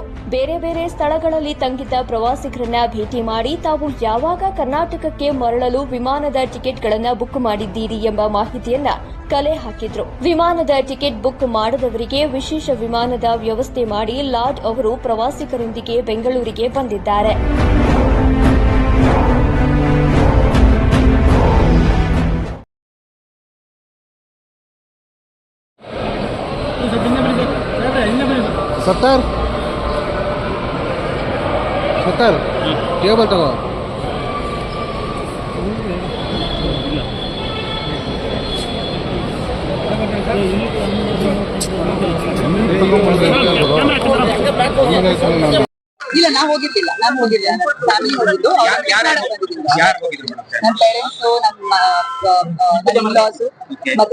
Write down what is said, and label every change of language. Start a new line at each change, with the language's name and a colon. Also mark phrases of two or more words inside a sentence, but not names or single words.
Kannada: ಬೇರೆ ಬೇರೆ ಸ್ಥಳಗಳಲ್ಲಿ ತಂಗಿದ್ದ ಪ್ರವಾಸಿಗರನ್ನ ಭೇಟಿ ಮಾಡಿ ತಾವು ಯಾವಾಗ ಕರ್ನಾಟಕಕ್ಕೆ ಮರಳಲು ವಿಮಾನದ ಟಿಕೆಟ್ಗಳನ್ನು ಬುಕ್ ಮಾಡಿದ್ದೀರಿ ಎಂಬ ಮಾಹಿತಿಯನ್ನ ಕಲೆ ಹಾಕಿದ್ರು. ವಿಮಾನದ ಟಿಕೆಟ್ ಬುಕ್ ಮಾಡದವರಿಗೆ ವಿಶೇಷ ವಿಮಾನದ ವ್ಯವಸ್ಥೆ ಮಾಡಿ ಲಾಡ್ ಅವರು ಪ್ರವಾಸಿಗರೊಂದಿಗೆ ಬೆಂಗಳೂರಿಗೆ ಬಂದಿದ್ದಾರೆ. सत्तर टेबल तगो ಇಲ್ಲ ನಾವು ಹೋಗಿದ್ದಿಲ್ಲ. ನಾನು ಹೋಗಿಲ್ಲ, ಫ್ಯಾಮಿಲಿ ಹೋಗಿದ್ದು. ನನ್ನ ಪೇರೆಂಟ್ಸ್, ನಮ್ಮ ಲಾಸ್ ಮತ್ತೆ